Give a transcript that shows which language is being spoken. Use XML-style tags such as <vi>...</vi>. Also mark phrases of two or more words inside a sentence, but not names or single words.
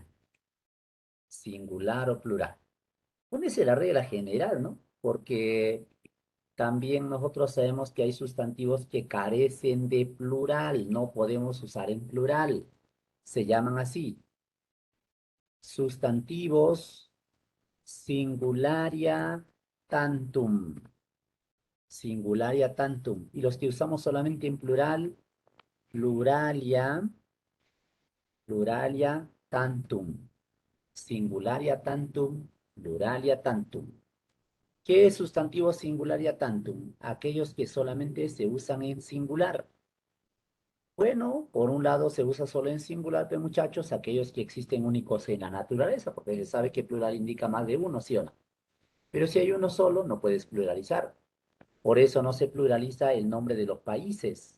<es>Singular o plural. Pónese la regla general, ¿no? Porque también nosotros sabemos que hay sustantivos que carecen de plural, no podemos usar en plural. Se llaman así. Sustantivos</es> <la>singularia tantum. Singularia tantum.</la> <es>Y los que usamos solamente en plural,</es> <la>pluralia, pluralia tantum. Singularia tantum, pluralia tantum.</la> <es>¿Qué es sustantivo</es> <la>singularia tantum?</la> <es>Aquellos que solamente se usan en singular. Bueno, por un lado se usa solo en singular, pero muchachos, aquellos que existen únicos en la naturaleza, porque se sabe que plural indica más de uno, ¿sí o no? Pero si hay uno solo, no puedes pluralizar. Por eso no se pluraliza el nombre de los países.</es>